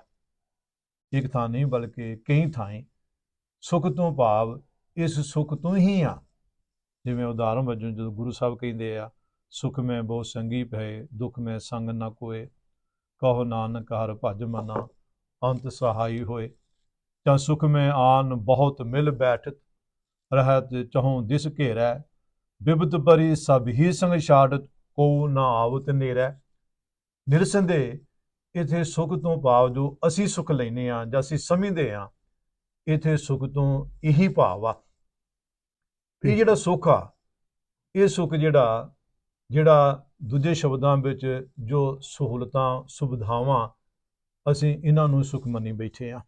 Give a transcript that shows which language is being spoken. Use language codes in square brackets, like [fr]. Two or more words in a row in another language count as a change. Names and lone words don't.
[pa] ਇੱਕ ਥਾਂ ਨਹੀਂ ਬਲਕਿ ਕਈ ਥਾਈਂ ਸੁੱਖ ਤੋਂ ਭਾਵ ਇਸ ਸੁੱਖ ਤੋਂ ਹੀ ਆ। ਜਿਵੇਂ ਉਦਾਹਰਨ ਵਜੋਂ ਜਦੋਂ ਗੁਰੂ ਸਾਹਿਬ ਕਹਿੰਦੇ ਆ, [hi] सुख मैं बहु संगी पए, दुख मैं संग ना कोए, कहो नानक हरि भज मना, अंत सहाई होए। ਜਾਂ सुख मैं आन बहुत मिल बैठत, रहत चहु दिस घेरै, बिबत परी सब ही संग छाड़त, को ना आवत नेरै। [pa] ਨਿਰਸੰਦੇਹ ਇੱਥੇ ਸੁਖ ਤੋਂ ਭਾਵ ਜੋ ਅਸੀਂ ਸੁਖ ਲੈਂਦੇ ਹਾਂ ਜਾਂ ਅਸੀਂ ਸਮਝਦੇ ਹਾਂ, ਇੱਥੇ ਸੁਖ ਤੋਂ ਇਹੀ ਭਾਵ ਆ। ਇਹ ਜਿਹੜਾ ਸੁੱਖ ਆ, ਇਹ ਸੁੱਖ ਜਿਹੜਾ ਦੂਜੇ ਸ਼ਬਦਾਂ ਵਿੱਚ ਜੋ ਸਹੂਲਤਾਂ ਸੁਵਿਧਾਵਾਂ ਅਸੀਂ ਇਹਨਾਂ ਨੂੰ ਸੁੱਖ ਮੰਨੀ ਬੈਠੇ ਹਾਂ।